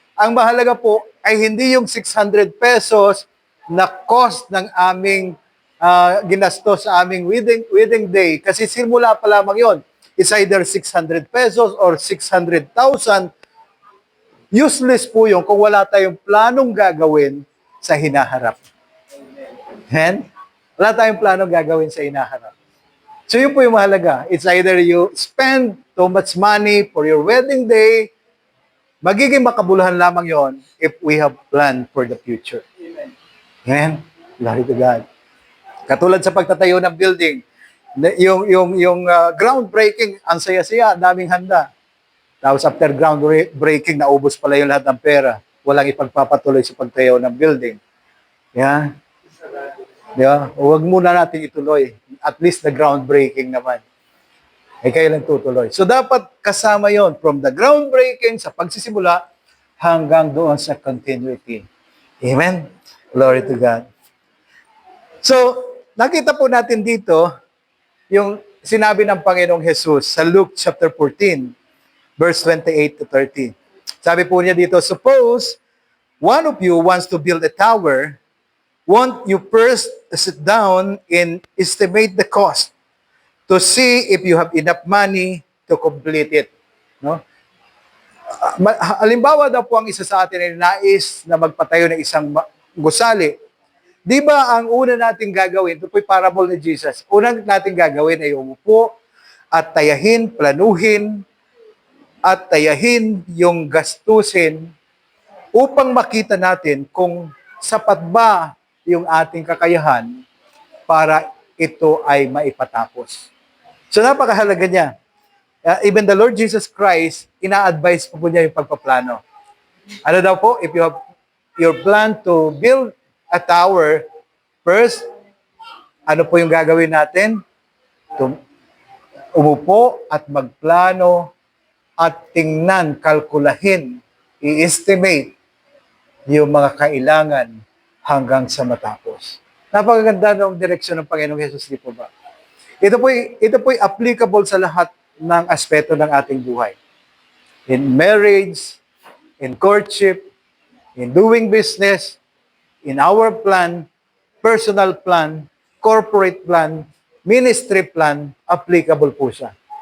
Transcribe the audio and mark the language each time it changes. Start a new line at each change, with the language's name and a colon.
Filipino: Ang mahalaga po ay hindi yung 600 pesos na cost ng aming ginastos sa aming wedding day kasi simula pa lamang yon.
English: It's either 600 pesos or 600,000.
Filipino: Useless po yun kung wala tayong planong gagawin sa hinaharap. Amen? Wala tayong planong gagawin sa hinaharap. So yun po yung mahalaga.
English: It's either you spend too much money for your wedding day,
Filipino: magiging makabuluhan lamang yon
English: if we have planned for the future. Amen? Glory to God.
Filipino: Katulad sa pagtatayo ng building, yung groundbreaking, ang saya-saya, daming handa. Tapos after groundbreaking, naubos pala yung lahat ng pera. Walang ipagpapatuloy sa pagtayo ng building. Yeah? Yeah? Huwag muna natin ituloy.
English: At least the groundbreaking
Filipino: naman. Eh kayo lang tutuloy. So dapat kasama yon
English: from the groundbreaking
Filipino: sa pagsisimula hanggang doon sa continuity. Amen?
English: Glory to God.
Filipino: So, nakita po natin dito yung sinabi ng Panginoong Jesus sa Luke chapter 14, verse 28 to 30. Sabi po niya dito,
English: suppose one of you wants to build a tower, won't you first sit down and estimate the cost to see if you have enough money to complete it? No?
Filipino: Halimbawa daw po ang isa sa atin ay nais na magpatayo ng isang gusali. Di ba ang una nating gagawin, ito po'y parable ni Jesus, unang nating gagawin ay umupo at tayahin, planuhin, at tayahin yung gastusin upang makita natin kung sapat ba yung ating kakayahan para ito ay maipatapos. So napakahalaga niya.
English: Even the Lord Jesus Christ,
Filipino: ina-advise po niya yung pagpaplano. Ano daw po?
English: If you have your plan to build a tower, first,
Filipino: ano po yung gagawin natin? Umupo at magplano at tingnan, kalkulahin, i-estimate yung mga kailangan hanggang sa matapos. Napakaganda ng direksyon ng Panginoong Jesus, di po ba? Ito po'y applicable sa lahat ng aspeto ng ating buhay.
English: In marriage, in courtship, in doing business, in our plan, personal plan, corporate plan, ministry plan,
Filipino: applicable po siya.